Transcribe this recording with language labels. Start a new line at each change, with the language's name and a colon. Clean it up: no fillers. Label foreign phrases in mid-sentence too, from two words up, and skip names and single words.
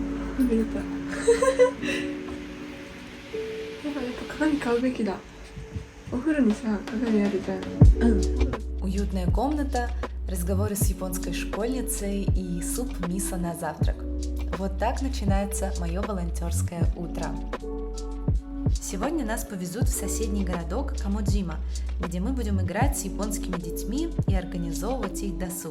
Japanese: 出たやっぱ鏡買うべきだ。お風呂にさ、鏡あるじゃん。
Russian: Уютная комната, разговоры с японской школьницей и суп мисо на завтрак. Вот так начинается мое волонтерское утро. Сегодня нас повезут в соседний городок Камоджима, где мы будем играть с японскими детьми и организовывать их досуг.